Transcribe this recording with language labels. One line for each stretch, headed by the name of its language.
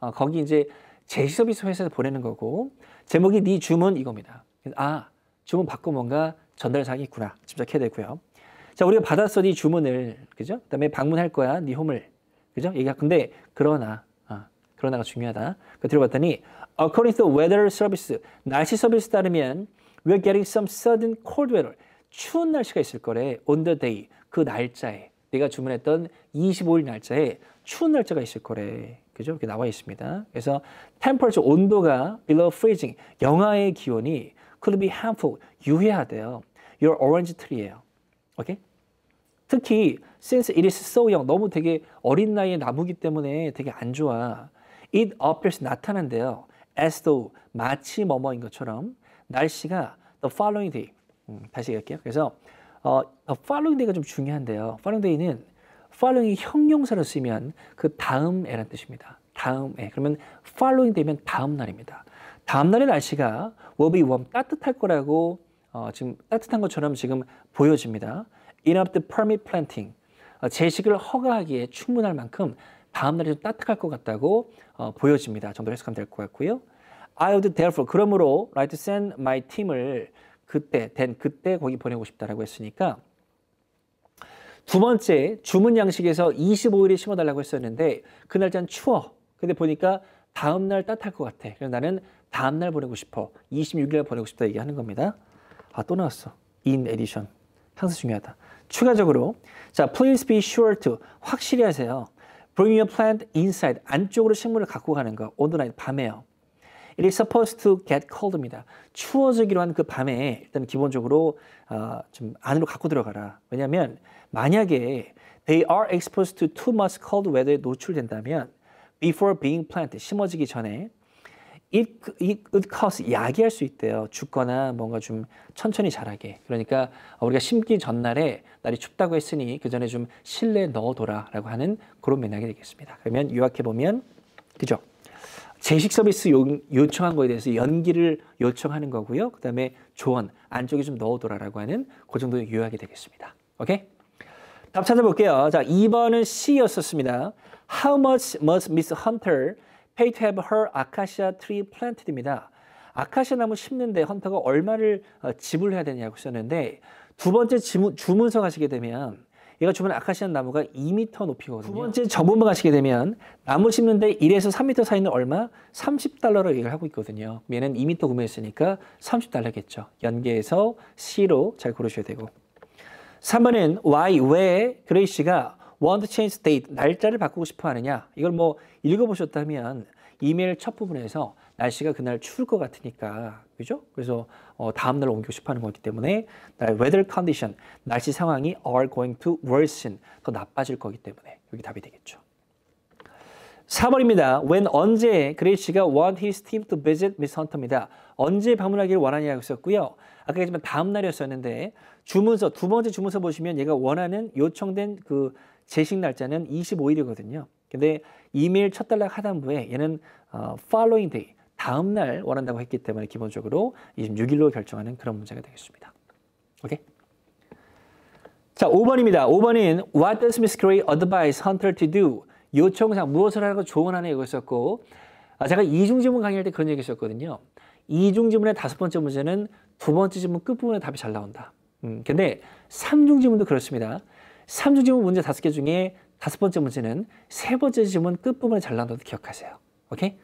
Korean: 거기 이제 제식 서비스 회사에서 보내는 거고 제목이 네 주문 이겁니다. 주문 받고 뭔가 전달 사항이 있구나 짐작해야 되고요. 자, 우리가 받았어 네 주문을, 그죠? 그다음에 방문할 거야 네 홈을, 그죠? 얘가 근데 그러나가 중요하다.
English: 들어봤더니 according to weather service,
Korean: 날씨 서비스 따르면
English: we're getting some sudden cold weather.
Korean: 추운 날씨가 있을 거래.
English: on the day,
Korean: 그 날짜에. 내가 주문했던 25일 날짜에 추운 날짜가 있을 거래. 그죠? 이렇게 나와 있습니다.
English: 그래서 temperature,
Korean: 온도가
English: below freezing,
Korean: 영하의 기온이
English: could be harmful,
Korean: 유해하대요.
English: Your orange tree예요.
Korean: 오케이? 특히
English: since it is so young,
Korean: 너무 되게 어린 나이의 나무기 때문에 되게 안 좋아.
English: It appears,
Korean: 나타난대요.
English: As though,
Korean: 마치 뭐뭐인 것처럼 날씨가
English: the following day.
Korean: 다시 얘기할게요. 그래서
English: the following day
Korean: 가 좀 중요한데요. following day는 following이 형용사로 쓰면 그 다음에라는 뜻입니다. 다음에. 그러면 following day면 다음 날입니다. 다음 날의 날씨가
English: will be warm,
Korean: 따뜻할 거라고 지금 따뜻한 것처럼 지금 보여집니다.
English: Enough to permit planting.
Korean: 제식을 허가하기에 충분할 만큼 다음 날이 좀 따뜻할 것 같다고 보여집니다. 정도로 해석하면 될 것 같고요.
English: I would therefore,
Korean: 그러므로
English: like to send my team
Korean: 을 그때 거기 보내고 싶다라고 했으니까 두 번째 주문 양식에서 25일에 심어달라고 했었는데 그 날짜는 추워. 근데 보니까 다음 날 따뜻할 것 같아. 그래서 나는 다음 날 보내고 싶어. 26일에 보내고 싶다 얘기하는 겁니다. 또 나왔어.
English: In addition.
Korean: 항상 중요하다. 추가적으로 자,
English: please be sure to
Korean: 확실히 하세요.
English: Bring your plant inside.
Korean: 안쪽으로 식물을 갖고 가는 거.
English: on the night,
Korean: 밤에요.
English: It is supposed to get cold입니다.
Korean: 추워지기로 한 그 밤에 일단 기본적으로 좀 안으로 갖고 들어가라.
English: 왜냐하면 만약에 they are exposed to too much cold weather
Korean: 에 노출된다면
English: before being planted,
Korean: 심어지기 전에
English: it could cause,
Korean: 야기할 수 있대요. 죽거나 뭔가 좀 천천히 자라게. 그러니까 우리가 심기 전날에 날이 춥다고 했으니 그 전에 좀 실내에 넣어둬라 라고 하는 그런 맥락이 되겠습니다. 그러면 요약해보면 그죠? 제식 서비스 요청한 거에 대해서 연기를 요청하는 거고요. 그 다음에 조언, 안쪽에 좀 넣어둬라라고 하는 그 정도 요약이 되겠습니다. 오케이? 답 찾아볼게요. 자, 2번은 C였었습니다.
English: How much must Miss Hunter pay to have her acacia tree planted입니다.
Korean: 아카시아 나무 심는데 헌터가 얼마를 지불해야 되냐고 썼는데 두 번째 주문서 가시게 되면 얘가 주문 아카시아 나무가 2m 높이거든요. 두 번째 정문만 가시게 되면 나무 심는데 1에서 3m 사이는 얼마? $30로 얘기를 하고 있거든요. 얘는 2m 구매했으니까 $30겠죠. 연계해서 C로 잘 고르셔야 되고. 3번은 why, 왜 그레이시가
English: want to change date,
Korean: 날짜를 바꾸고 싶어 하느냐. 이걸 뭐 읽어보셨다면 이메일 첫 부분에서 날씨가 그날 추울 것 같으니까, 그죠? 그래서 다음 날 옮기고 싶어 하는 거기 때문에 weather condition, 날씨 상황이
English: are going to worsen,
Korean: 더 나빠질 거기 때문에 여기 답이 되겠죠. 4번입니다.
English: when,
Korean: 언제 그레이시가
English: want his team to visit Miss Hunter입니다.
Korean: 언제 방문하기를 원하냐고 썼고요. 아까 얘기했지만 다음 날이었었는데 주문서, 두 번째 주문서 보시면 얘가 원하는 요청된 그 제식 날짜는 25일이거든요. 근데 이메일 첫 단락 하단부에 얘는 following day, 다음 날 원한다고 했기 때문에 기본적으로 26일로 결정하는 그런 문제가 되겠습니다. 오케이? 자, 5번입니다.
English: 5번은 What does Miss Gray advise Hunter to do?
Korean: 요청사항, 무엇을 하라고 조언하는 이거였었고, 제가 이중지문 강의할 때 그런 얘기 했었거든요. 이중지문의 5번째 문제는 두 번째 지문 끝부분에 답이 잘 나온다. 근데 삼중지문도 그렇습니다. 삼중지문 문제 5개 중에 5번째 문제는 세 번째 지문 끝부분에 잘 나온다고 기억하세요. 오케이?